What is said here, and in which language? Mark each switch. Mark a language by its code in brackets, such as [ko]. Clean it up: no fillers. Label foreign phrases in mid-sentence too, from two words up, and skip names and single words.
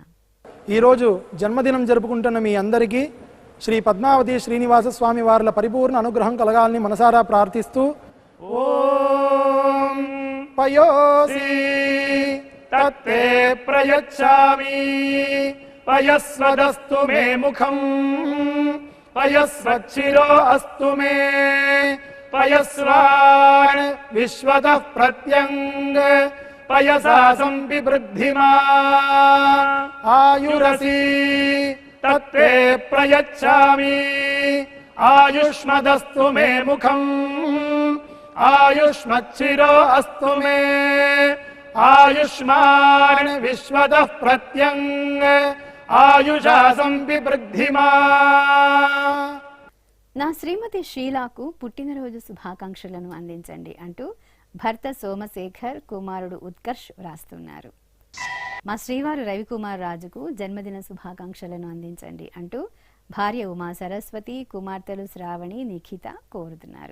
[te] ఈరోజు జన్మదినం జరుపుకుంటున్న మీ అందరికీ శ్రీ పద్మావతి శ్రీనివాస స్వామి వార్ల పరిపూర్ణ అనుగ్రహం కలగాలని మనసారా ప్రార్థిస్తూ [sa] ఓం పయోసి తత్తే ప్రయచ్చామి పయస్వదస్తు మే ముఖం पयस्वच्छिरो अस्तु मे पयस्वान् विश्वतः प्रत्यङ्ग पयसा संविवृद्धिमा आयुरसि तत्ते प्रयच्छामि आयुष्मदस्तु मे मुखम् आयुष्मच्छिरो अस्तु मे आयुष्मान् विश्वतः प्रत्यङ्ग ఆయుషా సంవివృద్ధిమా. [te] నా శ్రీమతి షీలాకు పుట్టినరోజు శుభాకాంక్షలను అందించండి అంటూ భర్త సోమశేఖర్, కుమారుడు ఉత్కర్ష్ వ్రాస్తున్నారు. మా శ్రీవారు రవికుమార్ రాజుకు జన్మదిన శుభాకాంక్షలను అందించండి అంటూ భార్య ఉమా సరస్వతి, కుమార్తెలు శ్రావణి, నిఖిత కోరుతున్నారు.